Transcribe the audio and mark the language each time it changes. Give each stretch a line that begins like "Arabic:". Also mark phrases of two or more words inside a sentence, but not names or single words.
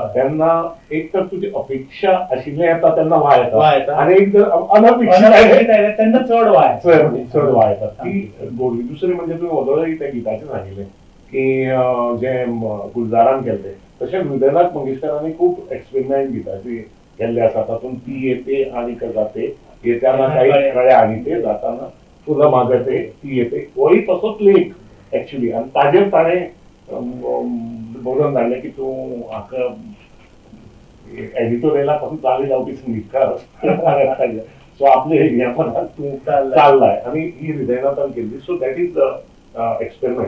Konkani: तेन्ना एक तर तुजी अपेक्षा आशिल्लें येता तेन्ना वाह वाह येता येता. आनी एक तर अनपेक्षीत अनपेक्षीत आयले तेन्ना चड वाय. चड वाह येता ती गोडी. दुसरी म्हणजे तुवें वदळय त्या गिताचें सांगिल्लें की जे गुलजारान केल्लें तशेंच हृदयनाथ मंगेशकरांनी खूब एक्सपेरिमेंट गिताचे केल्ले आसा.
Marathi: तातूंत ती येते आणि जाते, येताना काही कळे आणि ते जाताना तुला मागते ती येते,
Konkani: होय तसोच लेख एक्चुअली. आणि ताजेर ताणें बरोवन धाडलें की तूं हाका एडिटोरियला पासून चाली जावपी संगीतकार सो आपले ह्या पदाक तूं चाललाय आणि ही हृदयनाथान केल्ली.
English: So that is experiment.